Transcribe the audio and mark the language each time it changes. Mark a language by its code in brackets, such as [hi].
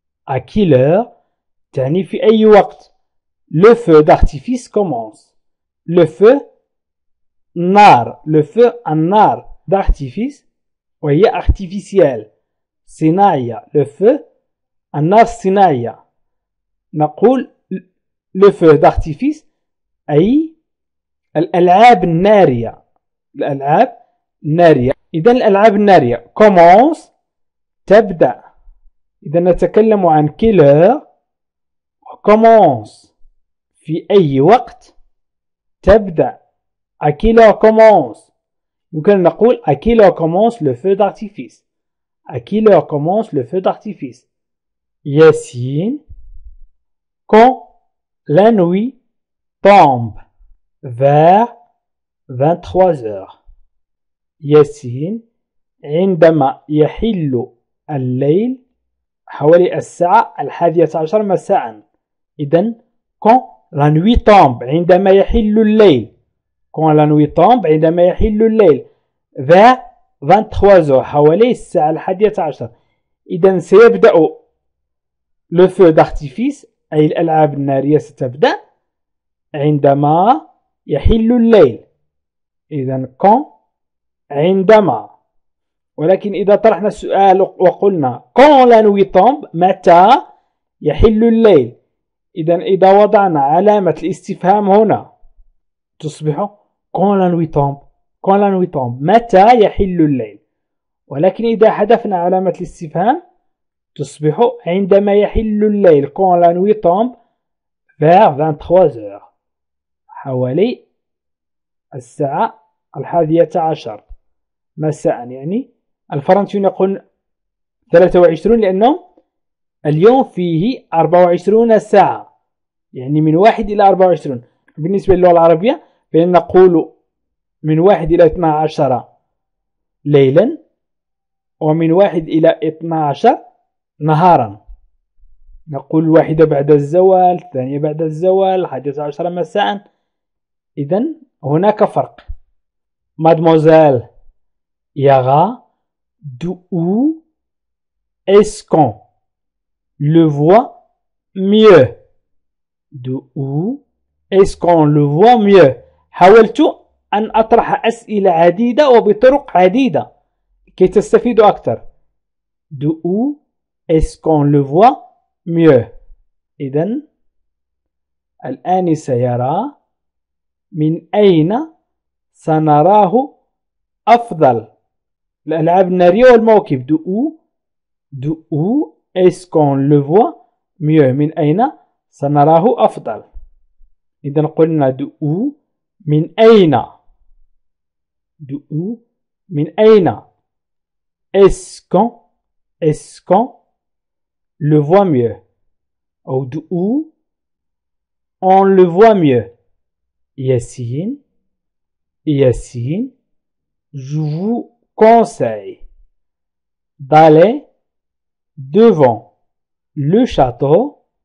[fr] à quelle heure [ar] تعني في أي وقت [fr] le feu d'artifice commence. le feu nar, le feu النار d'artifice وهي artificielle. [ar] صناعية, le feu النار الصناعية. نقول [fr] le feu d'artifice [ar] أي الألعاب النارية. الألعاب النارية. إذن الألعاب النارية commence تبدأ. إذا نتكلم عن كيلر commence في أي وقت تبدأ. [fr] à quelle heure commence. [ar] يمكن نقول [fr] à quelle heure commence le feu d'artifice. à quelle heure commence le feu d'artifice. Yassine, quand la nuit tombe vers 23 heures. [ar] ياسين عندما يحل الليل حوالي الساعة 11 مساء. إذن [fr] quand la nuit tombe [ar] عندما يحل الليل. [fr] quand la nuit tombe [ar] عندما يحل الليل [fr] vers 23 heures [ar] حوالي الساعة 11. إذن سيبدأ [fr] le feu d'artifice [ar] أي الألعاب النارية ستبدأ عندما يحل الليل. إذن quand عندما. ولكن إذا طرحنا السؤال وقلنا [fr] quand la nuit tombe [ar] متى يحل الليل. إذن إذا وضعنا علامة الاستفهام هنا تصبح [fr] quand la nuit tombe. quand la nuit tombe [ar] متى يحل الليل. ولكن إذا حذفنا علامة الاستفهام تصبح عندما يحل الليل [fr] quand la nuit tombe vers 23 heures [ar] حوالي الساعة 11 مساء. يعني الفرنسيون يقول 23 لأنه اليوم فيه 24 ساعة يعني من 1 إلى 24. بالنسبة للغة العربية فإن نقول من 1 إلى 12 ليلا ومن 1 إلى 12 نهارا. نقول الواحدة بعد الزوال الثانية بعد الزوال 11 مساء. إذن هناك فرق. [fr] Mademoiselle Yara, d'où est-ce qu'on le voit mieux. d'où est-ce qu'on le voit mieux. [ar] حاولت أن أطرح أسئلة عديدة وبطرق عديدة كي تستفيدوا أكثر. [fr] d'où est-ce qu'on le voit mieux. [ar] إذن الآنسة يرى من أين سنراه أفضل. الألعاب النارية والموكب. [fr] d'où est-ce qu'on le voit mieux. [ar] من أين سنراه أفضل. إذن قلنا d'où من أين. d'où من أين. [fr] est-ce qu'on le voit mieux. ou d'où on le voit mieux. Yassine, je vous conseille d'aller devant le château.